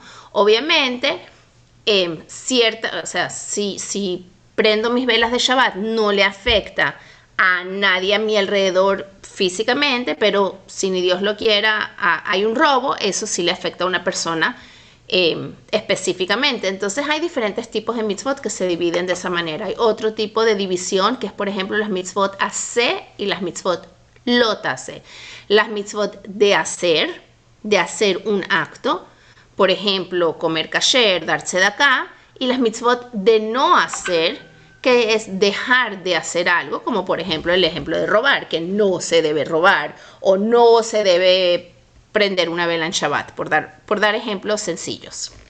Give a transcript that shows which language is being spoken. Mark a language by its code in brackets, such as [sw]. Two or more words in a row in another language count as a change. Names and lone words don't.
[es] Obviamente, si prendo mis velas de Shabbat no le afecta a nadie a mi alrededor físicamente, pero si ni Dios lo quiera, hay un robo, eso sí le afecta a una persona específicamente. Entonces hay diferentes tipos de mitzvot que se dividen de esa manera. Hay otro tipo de división que es, por ejemplo, las [he] מצוות עשה [es] y las [he] מצוות לא תעשה. [es] Las mitzvot de hacer un acto, por ejemplo, comer kasher, dar tzedakah, y las mitzvot de no hacer, que es dejar de hacer algo, como por ejemplo el ejemplo de robar, que no se debe robar o no se debe prender una vela en Shabbat, por dar ejemplos sencillos.